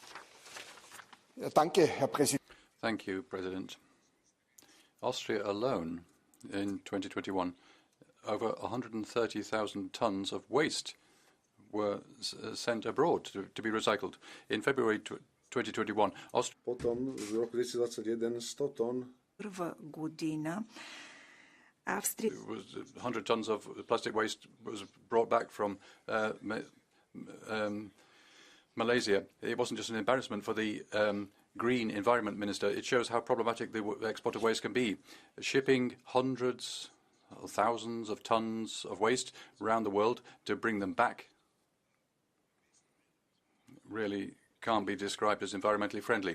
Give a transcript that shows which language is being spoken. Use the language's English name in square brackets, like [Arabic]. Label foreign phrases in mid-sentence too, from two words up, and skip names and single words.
[English] Thank you, President. Austria alone, in 2021, over 130,000 tons of waste were sent abroad to be recycled. In February 2021, Austria... [Slovak] Potom v roku 2021 100 tón. [English] It was 100 tons of plastic waste was brought back from Malaysia. It wasn't just an embarrassment for the Green Environment Minister. It shows how problematic the export of waste can be. Shipping hundreds or thousands of tons of waste around the world to bring them back really can't be described as environmentally friendly.